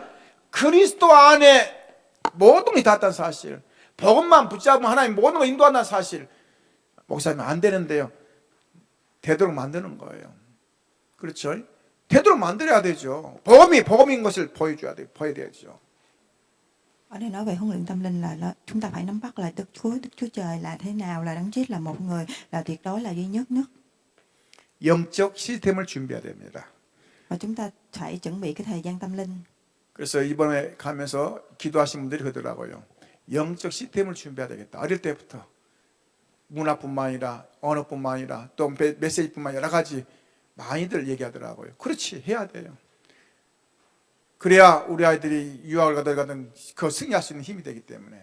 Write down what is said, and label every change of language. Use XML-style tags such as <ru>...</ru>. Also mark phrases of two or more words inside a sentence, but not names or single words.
<ko>그리스도 안에 모든 것이 닿았다는 사실. 복음만 붙잡으면 하나님 모든 걸 인도한다는 사실. 목사님 안 되는데요. 되도록 만드는 거예요. 그렇죠? 되도록 만들어야 되죠. 복음인 것을 보여줘야 돼야죠.</ko> <vi>Ở đây nói về huấn luyện tâm linh là chúng ta phải nắm bắt là Đức Chúa Trời là thế nào, là Đấng Christ là một người, là tuyệt đối là duy nhất.</vi> <ko>영적 시스템을 준비해야 됩니다.</ko> <vi>Và chúng ta phải chuẩn bị cái thời gian tâm linh.</vi> <ko>그래서 이번에 가면서 기도하신 분들이 그러더라고요. 영적 시스템을 준비해야 되겠다. 어릴 때부터 문화뿐만 아니라 언어뿐만 아니라 또 메시지뿐만 아니라 여러 가지 많이들 얘기하더라고요. 그렇지, 해야 돼요. 그래야 우리 아이들이 유학을 가든 그 승리할 수 있는 힘이 되기 때문에.</ko>